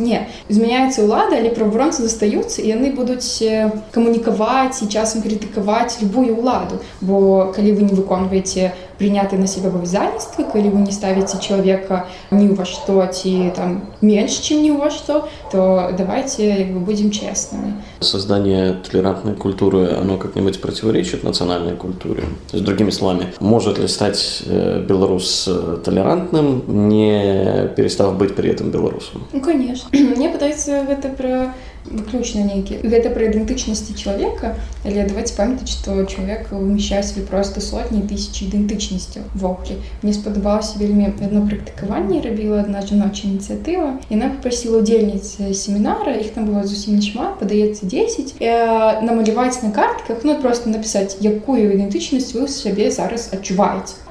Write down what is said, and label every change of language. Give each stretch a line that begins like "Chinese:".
Belarusian: Не, змяняюцца ўлада, але праваабаронцы застаюцца, і яны будуць камунікаваць і часам крытыкаваць любую ўладу. Бо калі вы не выконваеце прынятыя на сябе абавязальніцтвы, калі вы не ставіце чалавека ні ў ва што ці там менш, чым ні ў ва што, то
Russian: давайте будем честными. Создание толерантной культуры, оно как-нибудь противоречит национальной культуре? То есть, другими словами, может ли стать белорус толерантным, не перестав быть при этом белорусом? Конечно.
Belarusian: Мне падаецца, гэта пра выключна нейкі. Гэта пра ідэнтычнасці чалавека, але давайте памятаць, што чалавек умяшчае сабе проста сотні тысячі ідэнтычнасцяў вокруг. Мне спадабалася вельмі адно практыкаванне, рабіла адна жаночая ініцыятыва. Яна папрасіла удзельніц семінара, іх там было зусім нешмат, падаецца 10, намаляваць на картках, проста напісаць, якую ідэнтычнасць вы сабе зараз адчуваеце.